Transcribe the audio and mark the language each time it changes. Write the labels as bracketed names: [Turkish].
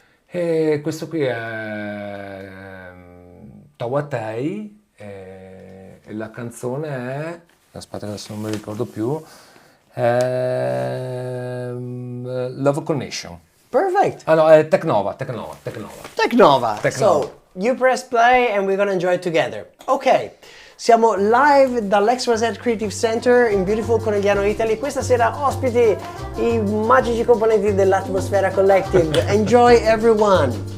[Italian] E questo qui è Tawatei e la canzone è, aspetta che adesso non me lo ricordo più, è Love Connection. [English] Perfect. [Italian] Ah no, è Teknova. Teknova. [English] So, you press play and we're gonna enjoy it together. [Italian] Ok, siamo live dall'X-YZ Creative Center [English] in Beautiful Conegliano, Italy. [Italian] Questa sera ospiti i magici componenti dell'Atmosfera Collective. [English] Enjoy everyone!